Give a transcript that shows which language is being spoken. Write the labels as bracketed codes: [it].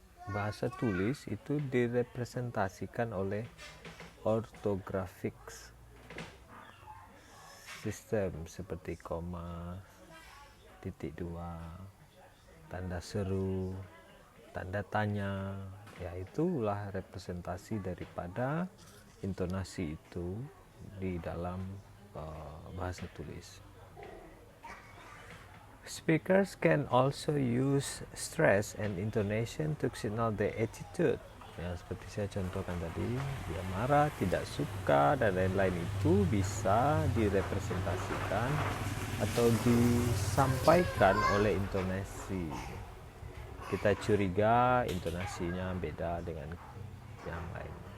[id] bahasa tulis itu direpresentasikan oleh orthographic system seperti koma, titik dua, tanda seru, tanda tanya, ya itulah representasi daripada intonasi itu di dalam bahasa tulis. [en] Speakers can also use stress and intonation to signal their attitude. [id] Ya, seperti saya contohkan tadi, dia marah, tidak suka, dan lain-lain itu bisa direpresentasikan atau disampaikan oleh intonasi. Kita curiga intonasinya beda dengan yang lain.